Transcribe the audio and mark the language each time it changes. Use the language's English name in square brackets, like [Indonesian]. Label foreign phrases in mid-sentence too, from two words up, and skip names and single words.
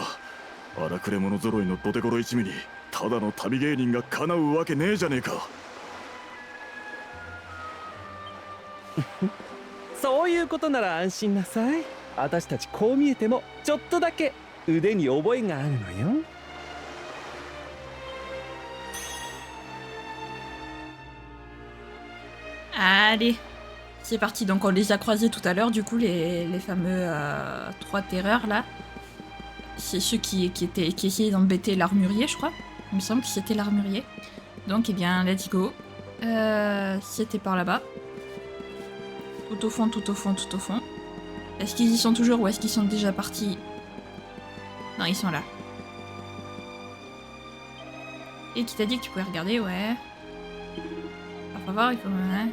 [Japanese] 荒くれ者揃いの土手頃一味にただの旅芸人が叶うわけねえじゃねえか。そういうことなら安心なさい。私たちこう見えてもちょっとだけ腕に覚えがあるのよ。 [French] Allez, c'est parti. Donc on les a croisés tout à l'heure, du coup, les fameux trois terreurs là. C'est ceux qui essayaient d'embêter l'armurier, je crois. Il me semble que c'était l'armurier. Donc, eh bien, [English] let's go. [French] C'était par là-bas. Tout au fond, tout au fond, tout au fond. Est-ce qu'ils y sont toujours ou est-ce qu'ils sont déjà partis? Non, ils sont là. Et qui t'a dit que tu pouvais regarder? Ouais. Faut voir, il faut... Ouais.